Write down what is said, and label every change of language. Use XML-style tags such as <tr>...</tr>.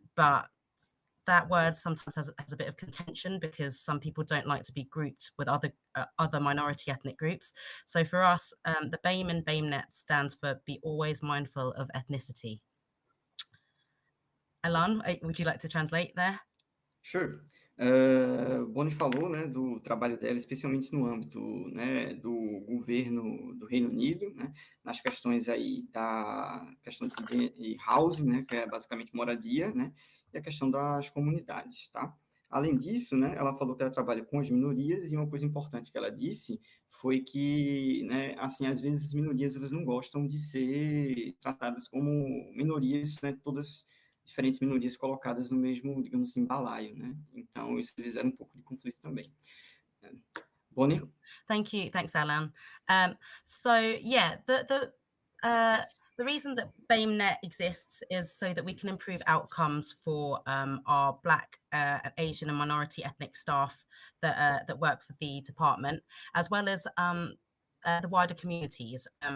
<en>But that word sometimes has a bit of contention because some people don't like to be grouped with other minority ethnic groups. So for us, the BAME and BAMEnet stands for Be Always Mindful of Ethnicity. Alan, would you like to translate there? Sure.</en> <pt>Bonny falou, né, do trabalho dela, especialmente no âmbito, né, do governo do Reino Unido, né, nas questões aí da questão de housing, né, que é basicamente moradia, né, e a questão das comunidades, tá? Além disso, né, ela falou que ela trabalha com as minorias e uma coisa importante que ela disse foi que, né, assim, às vezes as minorias elas não gostam de ser tratadas como minorias, né, todas diferentes minorias colocadas no mesmo, digamos assim, balaio, né? Então, isso gera um pouco de conflito também. Bonny?</pt> <en>Thank you. Thanks, Alan. So, yeah, the reason that BAMEnet exists is so that we can improve outcomes for our Black, Asian and minority ethnic staff that work for the department, as well as the wider communities.</en>